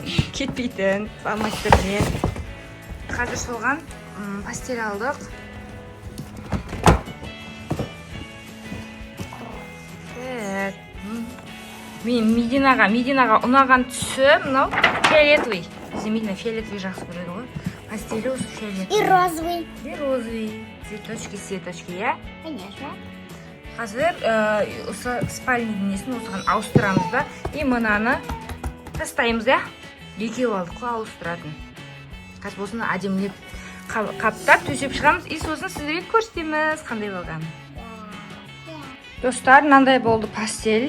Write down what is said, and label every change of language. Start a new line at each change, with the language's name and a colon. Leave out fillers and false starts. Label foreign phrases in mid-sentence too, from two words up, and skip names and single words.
Kazakh: Кетпейтін, фломастермен. Қазір соған пастель алдық. Мен Мединаға ұнаған түсі мынау фиолетовый. Бізде Медина фиолетовый жақсы көреді ғой. Пастелі осы фиолетовый.
Russian: И розовый. И розовый. Цветочки, Конечно.
Kazakh: Қазір осы спальный несін осыған ауыстырамыз да. И мынаны тастаймыз, екеу алдық қой ауыстыратын. Қазір осыны әдемілеп қаптап төсеп шығамыз. И сосын сіздерге көрсетеміз қандай болған. Достар, мынандай болды пастель.